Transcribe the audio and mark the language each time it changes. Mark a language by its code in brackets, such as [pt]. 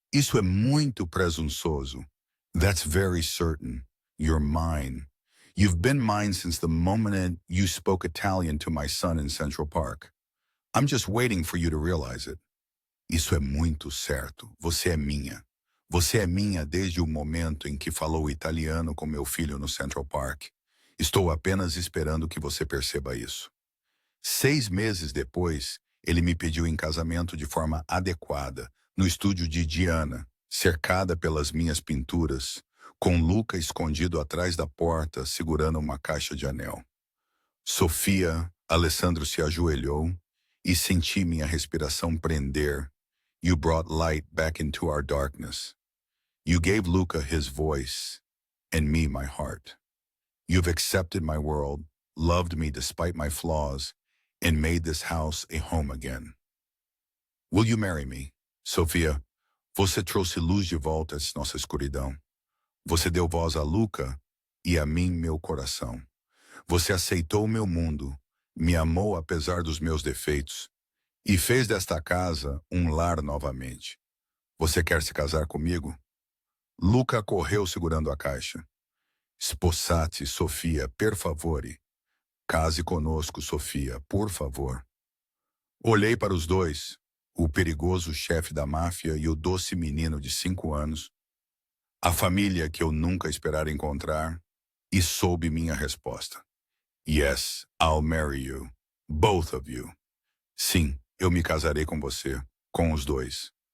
[pt] Isso é muito presunçoso. [en] That's very certain. You're mine. You've been mine since the moment you spoke Italian to my son in Central Park. I'm just waiting for you to realize it. [pt] Isso é muito certo. Você é minha. Você é minha desde o momento em que falou italiano com meu filho no Central Park. Estou apenas esperando que você perceba isso. 6 meses depois, ele me pediu em casamento de forma adequada, no estúdio de Gianna, cercada pelas minhas pinturas, com Luca escondido atrás da porta, segurando uma caixa de anel. Sofia, Alessandro se ajoelhou e senti minha respiração prender. [en] You brought light back into our darkness. You gave Luca his voice, and me my heart. You've accepted my world, loved me despite my flaws, and made this house a home again. Will you marry me? [pt] Sofia, você trouxe luz de volta à nossa escuridão. Você deu voz a Luca e a mim meu coração. Você aceitou meu mundo, me amou apesar dos meus defeitos e fez desta casa um lar novamente. Você quer se casar comigo? Luca correu segurando a caixa. [it] Sposati, Sofia, per favore. [pt] Case conosco, Sofia, por favor. Olhei para os dois. o perigoso chefe da máfia e o doce menino de 5 anos, a família que eu nunca esperara encontrar, e soube minha resposta. [en] Yes, I'll marry you. Both of you. [pt] Sim, eu me casarei com você, com os dois.